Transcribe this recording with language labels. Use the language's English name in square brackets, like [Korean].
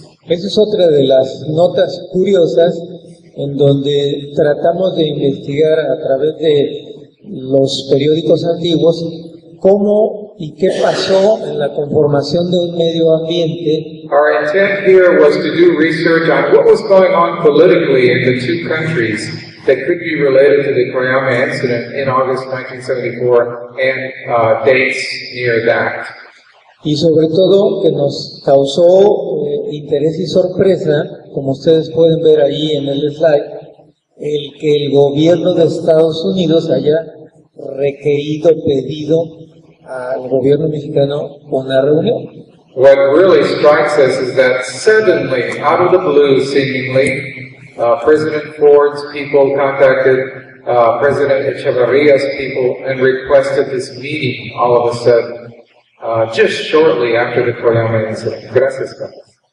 [Spanish] Esa es otra de las notas curiosas en donde tratamos de investigar a través de los periódicos antiguos cómo y qué pasó en la conformación de un medio ambiente. [English] Our intent here was to do research on what was going on politically in the two countries that could be related to the Coyame incident in August 1974 and dates near that. [Spanish] Y sobre todo que nos causó interés y sorpresa, como ustedes pueden ver ahí en el slide, el que el gobierno de Estados Unidos haya requerido, pedido al gobierno mexicano una reunión. [English] What really strikes us is that suddenly, out of the blue seemingly, President Ford's people contacted President Echeverria's people and requested this meeting all of a sudden. Just shortly after the Coyame incident. [Spanish] Gracias, Carlos.